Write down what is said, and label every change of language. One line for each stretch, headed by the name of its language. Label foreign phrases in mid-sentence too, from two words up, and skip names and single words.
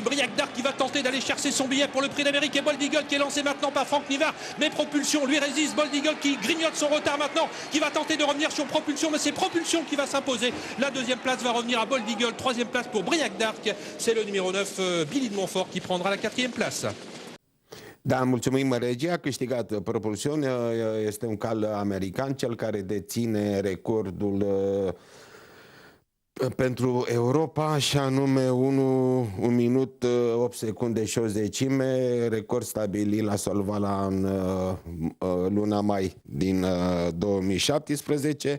French: Briac d'Arc qui va tenter d'aller chercher son billet pour le Prix d'Amérique et Bold Eagle qui est lancé maintenant par Franck Nivard, mais Propulsion lui résiste. Bold Eagle qui grignote son retard maintenant, qui va tenter de revenir sur Propulsion, mais c'est Propulsion qui va s'imposer. La deuxième place va revenir à Bold Eagle, troisième place pour Briac d'Arc, c'est le numéro 9 Billy de Montfort qui prendra la quatrième place.
Romanian: Da, mulțumim, regia. A câștigat Propulsion, este un cal american, cel care deține recordul pentru Europa, și anume 1 minut 8 secunde și o zecime, record stabilit la Solvala în luna mai din 2017.